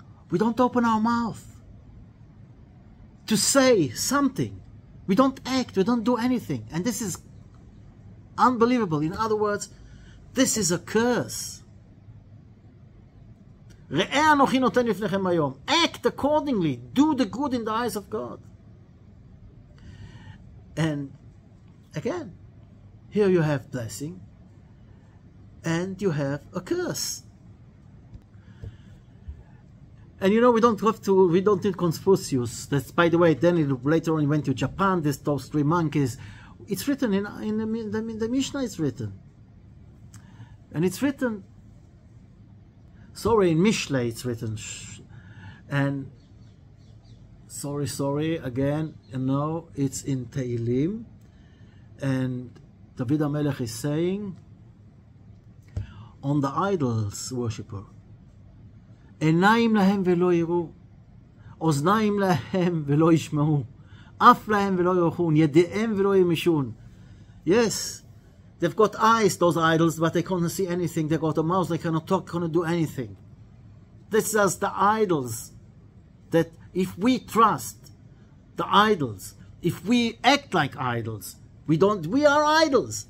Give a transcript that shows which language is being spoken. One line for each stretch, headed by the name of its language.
English: We don't open our mouth to say something. We don't act, we don't do anything. And this is unbelievable. In other words, this is a curse.
Hebrew: ראה אנוכי נותן לפניכם היום.
English: Act accordingly. Do the good in the eyes of God. And again, here you have blessing and you have a curse. And you know, we don't need Confucius. That's, by the way, then later on he went to Japan, those three monkeys. It's written in the Mishnah, it's written. And it's written, sorry, in Mishle it's written. And sorry, again, no, it's in Tehillim. And David HaMelech is saying, on the idols worshipper.
Hebrew: עיניים להם ולא יראו, אוזניים להם ולא ישמעו, אף להם ולא יאכלון, ידיהם ולא ימשון.
English: Yes, they've got eyes, those idols, but they can't see anything. They've got a mouth, they cannot talk, cannot do anything. This is the idols, that if we trust the idols, if we act like idols, we are idols.